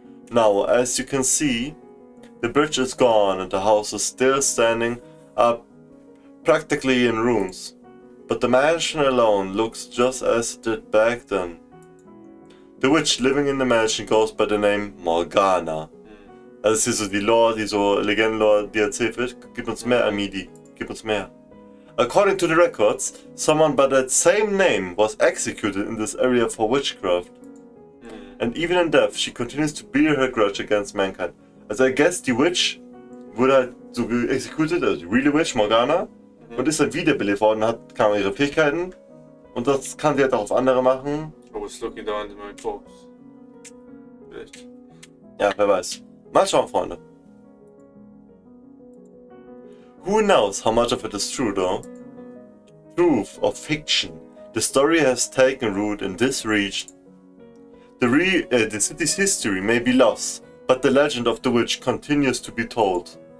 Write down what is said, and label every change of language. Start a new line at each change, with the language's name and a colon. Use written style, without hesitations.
English: Now, as you can see, the bridge is gone and the house is still standing up practically in ruins. But the mansion alone looks just as it did back then. The witch living in the mansion goes by the name Morgana.
German: Also es ist hier so die Lore, die so Legenden-Lore, die erzählt wird. Gib uns mehr, Amidi. Gib uns mehr.
English: According to the records, someone by that same name was executed in this area for witchcraft. And even in death, she continues to bear her grudge against mankind.
German: Also
English: I guess
German: die Witch wurde halt so executed, also die Real Witch, Morgana, und ist dann wiederbelebt worden, hat kamen ihre Fähigkeiten. Und das kann sie halt auch auf andere machen.
English: I was looking down into my corpse.
German: Vielleicht. Ja, wer weiß. Mal schauen, Freunde.
English: Who knows how much of it is true, though? Truth or fiction? The story has taken root in this region. The city's history may be lost, but the legend of the witch continues to be told.